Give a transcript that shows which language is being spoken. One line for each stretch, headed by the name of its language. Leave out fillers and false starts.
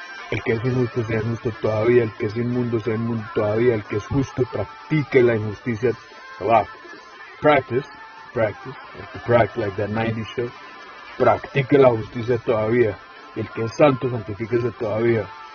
Spanish: El que es injusto sea injusto todavía, el que es inmundo sea inmundo todavía, el que es justo practique la injusticia.
English: Wow. Practice, like that 90s show.
Spanish: Practique la justicia todavía. Y el que es santo, santifíquese todavía.